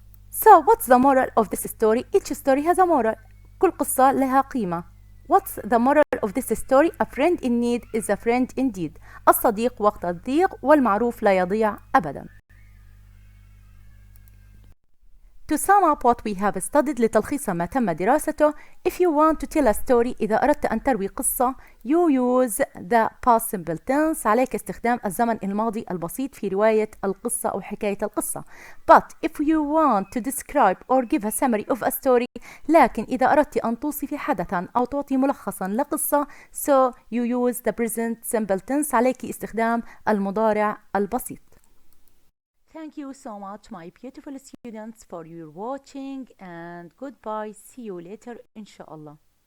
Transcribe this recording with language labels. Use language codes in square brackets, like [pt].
[en] So what's the moral of this story? Each story has a moral. [ar] كل قصة لها قيمة. [en] What's the moral of this story? A friend in need is a friend indeed. [ar] الصديق وقت الضيق والمعروف لا يضيع أبدا. [en] To sum up what we have studied, [ar] لتلخيص ما تم دراسته, [en] if you want to tell a story, [ar] إذا أردت أن تروي قصة, [en] you use the past simple tense. [ar] عليك استخدام الزمن الماضي البسيط في رواية القصة أو حكاية القصة. [en] But if you want to describe or give a summary of a story, [ar] لكن إذا أردت أن توصفي حدثا أو تعطي ملخصا لقصة, [en] so you use the present simple tense. [ar] عليك استخدام المضارع البسيط. [en] Thank you so much, my beautiful students, for your watching, and goodbye. See you later, inshallah.